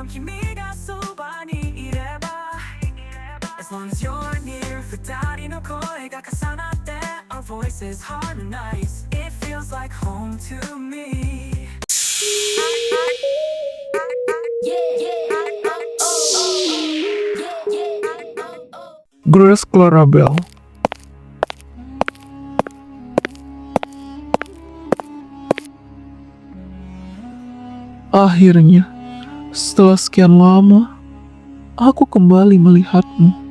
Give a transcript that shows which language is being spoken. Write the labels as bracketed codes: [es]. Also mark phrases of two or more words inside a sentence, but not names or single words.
[ja] 君がそばにいれば [en] As long as you're near, [ja] 二人の声が重なって [en] Our voices harmonize. It feels like home to me. Grace Clarabelle. [id] Akhirnya, setelah sekian lama, aku kembali melihatmu.